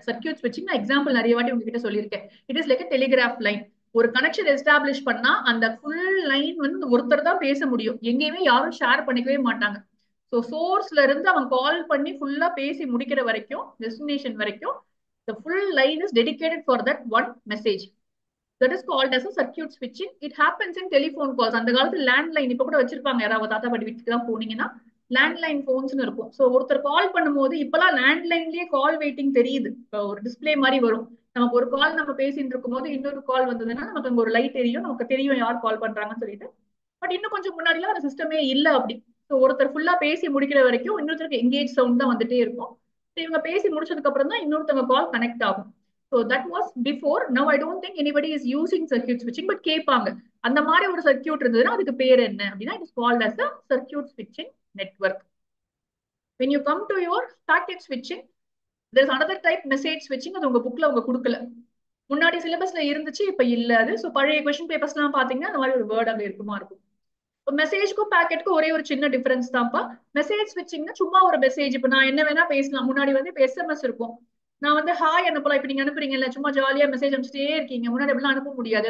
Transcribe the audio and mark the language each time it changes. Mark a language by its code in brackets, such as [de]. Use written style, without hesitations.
[ta] Circuit ஸ்விட்சிங் நான் example நிறைய வாட்டி உங்ககிட்ட சொல்லியிருக்கேன். [en] It is like telegraph line. [ta] ஒரு கனெக்ஷன் எஸ்டாப்ளிஷ் பண்ணா அந்த ஃபுல் லைன் வந்து ஒருத்தர் தான் பேச முடியும், எங்கேயுமே யாரும் ஷேர் பண்ணிக்கவே மாட்டாங்க. ஸோ சோர்ஸ்ல இருந்து அவன் கால் பண்ணி ஃபுல்லா பேசி முடிக்கிற வரைக்கும் டெஸ்டினேஷன் வரைக்கும் [en] the full line is dedicated for that one message. That is called as a circuit switching. It happens in telephone calls. [ta] அந்த காலத்துல லேண்ட்லைன் இப்ப கூட வச்சிருப்பாங்க. யாராவது தாத்தா பாட்டி வீட்டுக்கு தான் போனீங்கன்னா லேண்ட்லைன் போன்ஸ்னு இருக்கும். ஸோ ஒருத்தர் கால் பண்ணும்போது இப்பெல்லாம் லேண்ட்லைன்லயே கால் வெயிட்டிங் தெரியுது. இப்போ ஒரு டிஸ்பிளே மாதிரி வரும். நமக்கு ஒரு கால் நம்ம பேசிட்டு இருக்கும் போது இன்னொரு கால் வந்ததுன்னா நமக்கு அங்க ஒரு லைட் தெரியும், நமக்கு தெரியும் யார் கால் பண்றாங்கன்னு சொல்லிட்டு. பட் இன்னும் கொஞ்சம் முன்னாடிலாம் அந்த சிஸ்டமே இல்ல அப்படி. ஸோ ஒருத்தர் ஃபுல்லா பேசி முடிக்கிற வரைக்கும் இன்னொருத்தருக்கு எங்கேஜ் சவுண்ட் தான் வந்துட்டே இருக்கும். இவங்க பேசி முடிச்சதுக்கு அப்புறம் தான் இன்னொருத்தவங்க கால் கனெக்ட் ஆகும். [en] So that was before. Now I don't think anybody is using circuit ஸ்விட்சிங். [ta] பட் கேட்பாங்க அந்த மாதிரி ஒரு சர்க்கியூட் இருந்ததுன்னா அதுக்கு பேர் என்ன அப்படின்னா [en] It is called as a circuit ஸ்விட்சிங் network. when you come to your packet switching, there is another type message switching. [ta] அது உங்க புக்ல அவங்க கொடுக்கல, முன்னாடி சிலபஸ்ல இருந்துச்சு, இப்ப இல்ல அது. ஸோ பழைய கொஸ்டின் பேப்பர்ஸ் எல்லாம் பாத்தீங்கன்னா அந்த மாதிரி ஒரு வேர்ட் அங்க இருக்குமா இருக்கும். மெசேஜ்க்கும் பேக்கெட்டுக்கும் ஒரே ஒரு சின்ன டிஃபரன்ஸ் தான்ப்பா. மெசேஜ் ஸ்விட்சிங்னா சும்மா ஒரு மெசேஜ். இப்ப நான் என்ன வேணா பேசலாம். முன்னாடி வந்து இப்ப எஸ்எம்எஸ் இருக்கும். நான் வந்து ஹாய் அனுப்பலாம். இப்ப நீங்க அனுப்புறீங்கல்ல, சும்மா ஜாலியா மெசேஜ் அனுப்பிச்சிட்டே இருக்கீங்க. முன்னாடி எப்படிலாம் அனுப்ப முடியாது.